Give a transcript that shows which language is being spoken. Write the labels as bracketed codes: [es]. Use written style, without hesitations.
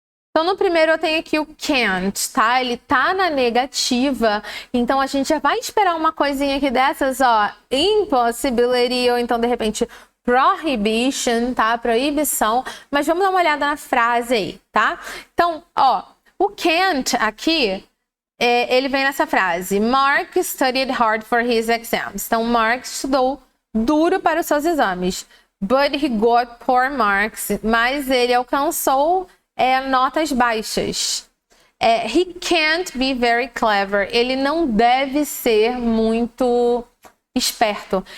[pt] Então, no primeiro eu tenho aqui o can't, tá? Ele tá na negativa, então a gente já vai esperar uma coisinha aqui dessas, ó, impossibility, ou então, de repente, prohibition, tá? Proibição, mas vamos dar uma olhada na frase aí, tá? Então, ó, o can't aqui, ele vem nessa frase, [en] Mark studied hard for his exams. [pt] Então, Mark estudou duro para os seus exames, [en] but he got poor marks, [pt] mas ele alcançou notas baixas. [en] He can't be very clever. [pt] Ele não deve ser muito esperto.